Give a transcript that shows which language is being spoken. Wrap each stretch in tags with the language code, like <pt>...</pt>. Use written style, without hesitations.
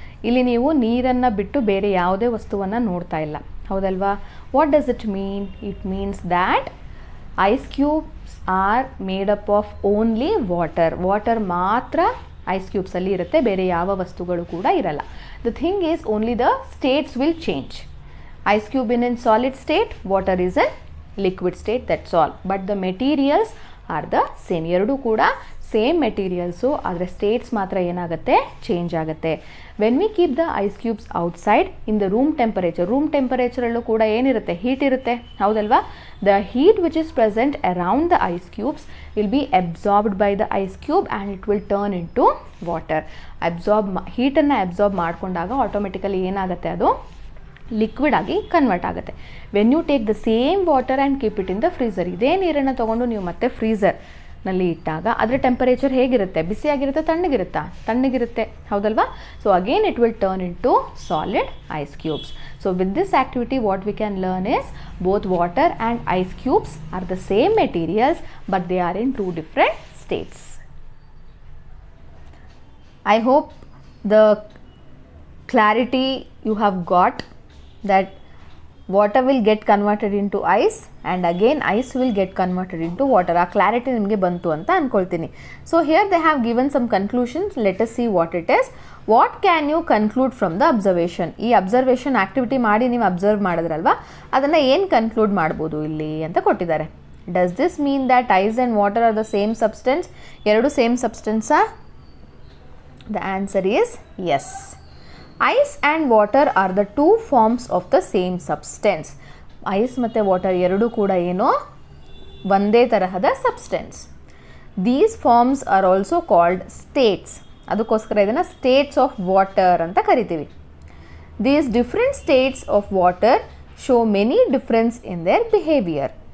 <kn>ಇಲ್ಲಿ ನೀವು ನೀರನ್ನು ಬಿಟ್ಟು ಬೇರೆ ಯಾವುದೇ ವಸ್ತುವನ್ನು ನೋಡ್ತಾ ಇಲ್ಲ, ಹೌದಲ್ವಾ?</kn> <en>What does it mean? It means that ice cubes are made up of only water.</en> <kn>Water ಮಾತ್ರ ಐಸ್ ಕ್ಯೂಬ್ಸಲ್ಲಿ ಇರುತ್ತೆ, ಬೇರೆ ಯಾವ ವಸ್ತುಗಳು ಕೂಡ ಇರಲ್ಲ.</kn> <en>The thing is, only the states will change. Ice cube in solid state, water is in liquid state, that's all. But the materials are the same.</en> <kn>ಎರಡೂ ಕೂಡ same materials, ಆದರೆ ಸ್ಟೇಟ್ಸ್ ಮಾತ್ರ ಏನಾಗುತ್ತೆ, ಚೇಂಜ್ ಆಗುತ್ತೆ.</kn> <en>when we keep the ice cubes outside in the room ಟೆಂಪರೇಚರಲ್ಲೂ</en> <kn>ಕೂಡ ಏನಿರುತ್ತೆ, heat ಇರುತ್ತೆ, ಹೌದಲ್ವಾ?</kn> <en>The heat which is present around the ice cubes will be absorbed by the ice cube and it will turn into water.</en> <kn>ಹೀಟನ್ನು absorb ಮಾಡಿಕೊಂಡಾಗ automatically ಏನಾಗುತ್ತೆ, ಅದು liquid ಆಗಿ convert ಆಗುತ್ತೆ.</kn> <en>when you take the same water and keep it in the freezer,</en> <kn>ಇದೇ ನೀರನ್ನು ತೊಗೊಂಡು ನೀವು ಮತ್ತೆ ಫ್ರೀಝರ್ನಲ್ಲಿ ಇಟ್ಟಾಗ ಅದರ ಟೆಂಪರೇಚರ್ ಹೇಗಿರುತ್ತೆ, ಬಿಸಿಯಾಗಿರುತ್ತೆ, ತಣ್ಣಗಿರುತ್ತೆ, ಹೌದಲ್ವಾ?</kn> <en>So again it will turn into solid ice cubes. So with this activity what we can learn is both water and ice cubes are the same materials but they are in 2 different states. I hope the clarity you have got that water will get converted into ice and again ice will get converted into water.</en> <kn>ಆ clarity ನಿಮಗೆ ಬಂತು ಅಂತ ಅಂದ್ಕೊಳ್ತೀನಿ.</kn> <en>So here they have given some conclusions. Let us see what it is. What can you conclude from the observation?</en> <kn>ಈ observation activity ಮಾಡಿ ನೀವು observe ಮಾಡಿದ್ರಲ್ವಾ, ಅದನ್ನು ಏನು ಕನ್ಕ್ಲೂಡ್ ಮಾಡ್ಬೋದು ಇಲ್ಲಿ ಅಂತ ಕೊಟ್ಟಿದ್ದಾರೆ.</kn> <en>Does this mean that ice and water are the same substance?</en> <kn>ಎರಡು same ಸಬ್ಸ್ಟೆನ್ಸಾ?</kn> <en>The answer is yes. Ice and water are the 2 forms of the same substance.</en> <kn>Ice ಮತ್ತು ವಾಟರ್ ಎರಡೂ ಕೂಡ ಏನೋ ಒಂದೇ ತರಹದ substance.</kn> <en>These forms are also called states.</en> <kn>ಅದಕ್ಕೋಸ್ಕರ ಇದನ್ನು States of water ಅಂತ ಕರಿತೀವಿ.</kn> <en>These different states of water show many difference in their behaviour.</en>